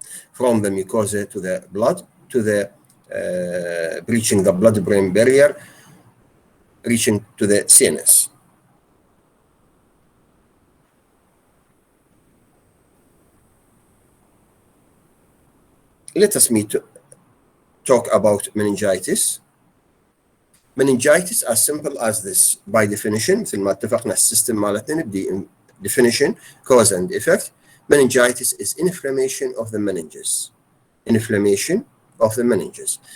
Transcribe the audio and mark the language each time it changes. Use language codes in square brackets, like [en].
[en] From the mucosa to the blood, to the breaching the blood-brain barrier, reaching to the CNS. Let us talk about meningitis. Meningitis as simple as this by definition. [ar] مثل ما اتفقنا السيستم مالتنا نبدي [en] definition, cause and effect. Meningitis is inflammation of the meninges. Inflammation of the meninges.